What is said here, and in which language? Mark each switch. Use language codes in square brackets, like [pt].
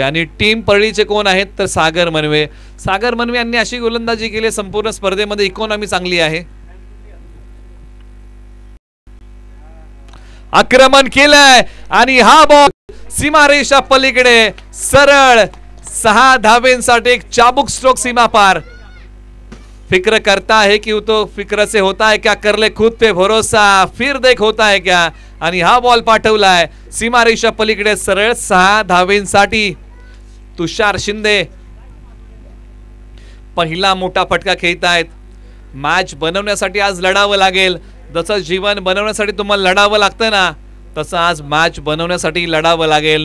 [mr] आणि टीम परळीचे कोण आहेत तर सागर मनवे. सागर मनवे यांनी अशी गोलंदाजी केली, संपूर्ण स्पर्धेमध्ये इकॉनॉमी चांगली आहे. आक्रमण केलंय आणि हा बॉल सीमारेषा पलीकडे सरळ 6 धावेंसाठी एक चाबुक स्ट्रोक सीमा पार. [hi] फिक्र करता है कि तो फिक्र से होता है क्या, कर ले खुद पे भरोसा, फिर देख होता है क्या. [mr] आणि हा बॉल पाठवलाय सीमारेषा पलीकडे सरळ 6 धावेंसाठी तुषार शिंदे. पहिला मोठा फटका खेळतायत. मॅच बनवण्यासाठी आज लढावं लागेल. जसं जीवन बनवण्यासाठी तुम्हाला लढावं लागतं ना तसं आज मॅच बनवण्यासाठी लढावं लागेल.